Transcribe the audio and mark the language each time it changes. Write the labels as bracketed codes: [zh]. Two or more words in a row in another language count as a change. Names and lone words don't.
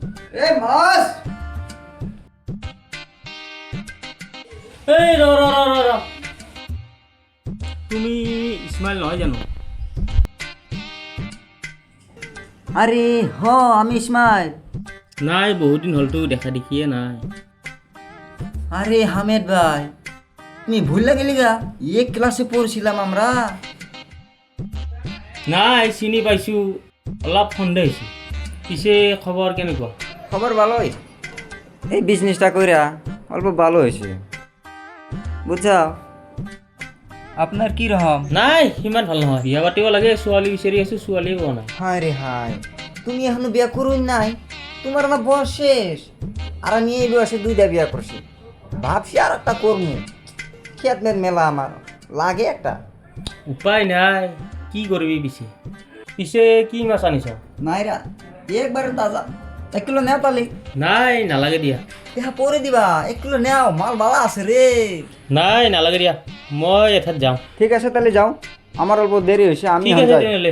[as] এই মাছ এই ৰ ৰ ৰ ৰ ৰ তুমি ইছমাইল নহয় জানো? [bn] আরে হ আমি ইসমাইল। [as] নাই বহুত দিন হ'লতো দেখা দেখিয়ে নাই। [bn] আরে হামেদ ভাই তুমি ভুল গেলি গা, এক ক্লাসে পড়ছিলাম আমরা। [as] নাই চিনি পাইছোঁ, অলপ সন্দেহ হৈছে। পিছে খবৰ কেনেকুৱা? [bn] খবর ভালোই, এই বিজনেসটা কইরা অল্প ভালো হয়েছে বুঝছো। আপনার কি রকম? [as] নাই সিমান ভাল নহয়, বিয়া পাতিব লাগে, ছোৱালী বিচাৰি আছোঁ, ছোৱালীয়ে পোৱা নাই। [bn] হায় রে হায়, তুমি এখনো বিয়া করুন নাই? তোমার না বয়স শেষ, আর আমি এই বয়সে দুইটা বিয়া করছি। ভাবছি আর একটা করবো, খেতনের মেলা আমার লাগে একটা। [as] উপায় নাই, কি কৰিবি পিছে? পিছে কি মাছ আনিছ? [bn] নাইরা একবারে তাজা, 1 কিলো নেও তালি। [as] নাই নালাগে দিয়া। [bn] দেখা পরে দিবা, 1 কিলো নেও, মাল ভালো আছে রে। [as] নাই নালাগে দিয়া, মই এঠাইত যাওঁ। [bn] ঠিক আছে তাহলে যাও, আমার অল্প দেরি হয়েছে, আমি ঠিক এখন আছে যাই। [as] তেনেহ'লে।